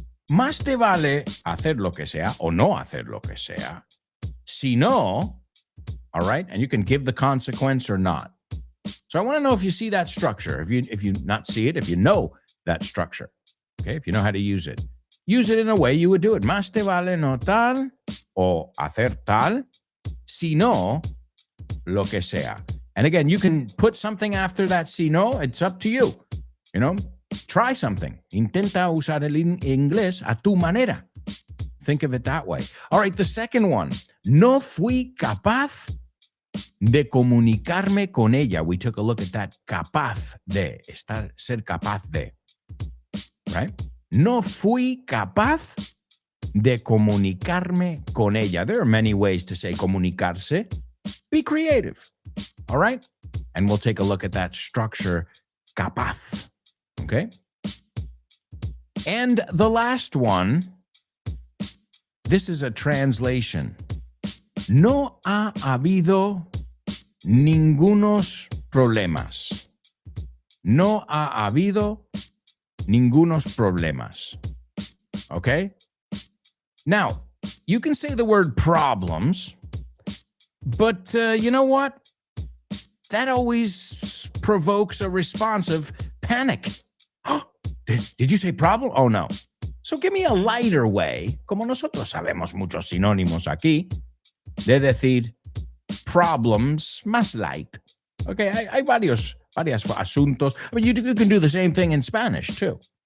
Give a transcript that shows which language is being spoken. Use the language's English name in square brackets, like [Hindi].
[Spanish] Más te vale hacer lo que sea o no hacer lo que sea. [English] Si no, all right, and you can give the consequence or not. So I want to know if you see that structure. If you not see it, if you know that structure, okay, if you know how to use it in a way you would do it. [Spanish] Más te vale no tal o hacer tal, si no, lo que sea. [English] And again, you can put something after that si no, it's up to you. You know, try something. [Spanish] Intenta usar el inglés a tu manera. [English] Think of it that way. All right, the second one. [Spanish] No fui capaz de comunicarme con ella. [English] We took a look at that. Capaz de. Ser capaz de. Right? [Spanish] No fui capaz de comunicarme con ella. [English] There are many ways to say comunicarse. Be creative. All right? And we'll take a look at that structure. Capaz. Okay? And the last one, this is a translation. [Spanish] No ha habido ningunos problemas. No ha habido ningunos problemas. [English] Okay? Now, you can say the word problems, but you know what? That always provokes a response of panic. Did you say problem? Oh, no. [Spanish] So give me a lighter way, como nosotros sabemos muchos sinónimos aquí, de decir problems más light. Okay, hay varios asuntos. [English] I mean, you can do the same thing in Spanish, too.